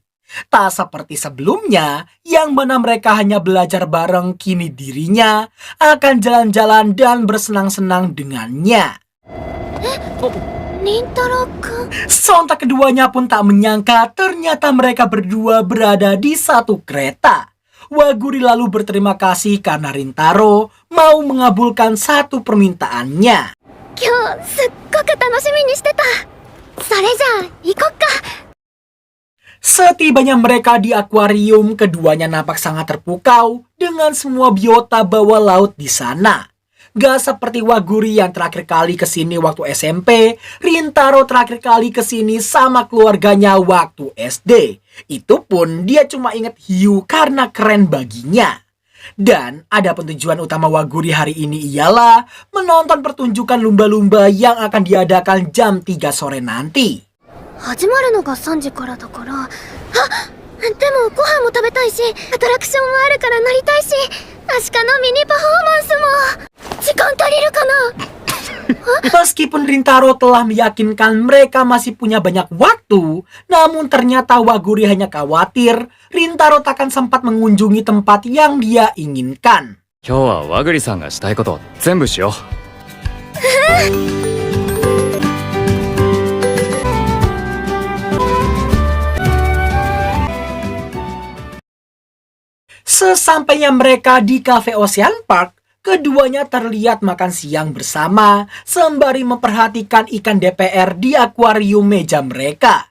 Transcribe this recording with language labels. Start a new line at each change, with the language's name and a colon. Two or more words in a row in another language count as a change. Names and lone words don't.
Indonesian: Tak seperti sebelumnya, yang mana mereka hanya belajar bareng, kini dirinya akan jalan-jalan dan bersenang-senang dengannya. Rintaro-kun. Sontak keduanya pun tak menyangka ternyata mereka berdua berada di satu kereta. Waguri lalu berterima kasih karena Rintaro mau mengabulkan satu permintaannya.
Japanese: 今日すっごく楽しみにしてた。それじゃあ行こっか。
Indonesian: Setibanya mereka di akuarium, keduanya nampak sangat terpukau dengan semua biota bawah laut di sana. Gak seperti Waguri yang terakhir kali kesini waktu SMP, Rintaro terakhir kali kesini sama keluarganya waktu SD. Itu pun dia cuma inget hiu karena keren baginya. Dan adapun tujuan utama Waguri hari ini ialah menonton pertunjukan lumba-lumba yang akan diadakan jam 3 sore nanti.
Japanese: 始まるのが3時からだから。あ、でもご飯も食べたいし、アトラクションもあるから乗りたいし、アシカのミニパフォーマンスも。時間足りるかな？
Indonesian: Meskipun Rintaro telah meyakinkan mereka masih punya banyak waktu, namun ternyata Waguri hanya khawatir Rintaro takkan sempat mengunjungi tempat yang dia inginkan.
Japanese: 今日は和栗さんがしたいこと全部しよう。
Indonesian: Sesampainya mereka di Cafe Ocean Park, keduanya terlihat makan siang bersama sembari memperhatikan ikan DPR di akuarium meja mereka.